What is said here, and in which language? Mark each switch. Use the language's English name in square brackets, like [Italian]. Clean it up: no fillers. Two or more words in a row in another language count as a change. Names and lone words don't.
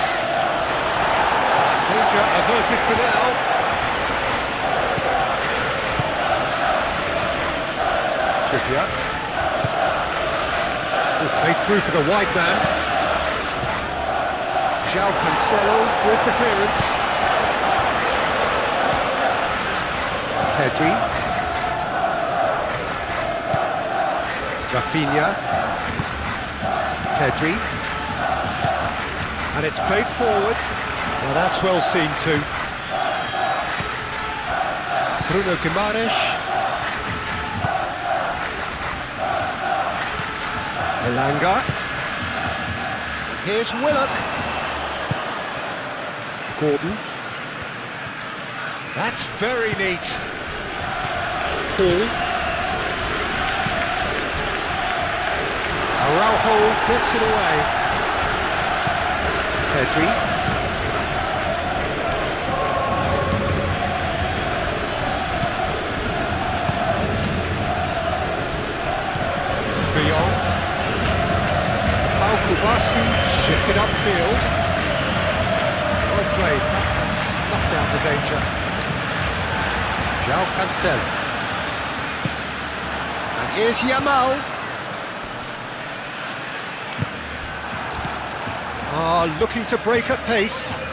[English] Danger averted for now. Trippier. Played through for the wide man. João Cancelo with the clearance. Pedri. Rafinha. Pedri. And it's played forward. Now that's well seen too. Bruno Guimaraes. Elanga. Here's Willock. Gordon. That's very neat. Hall. Araujo gets it away. Pedri. De Jong. Pau Kubasi shifted upfield. Well played. Snuffed out the danger. João Cancelo. And here's Yamal. Looking to break at pace.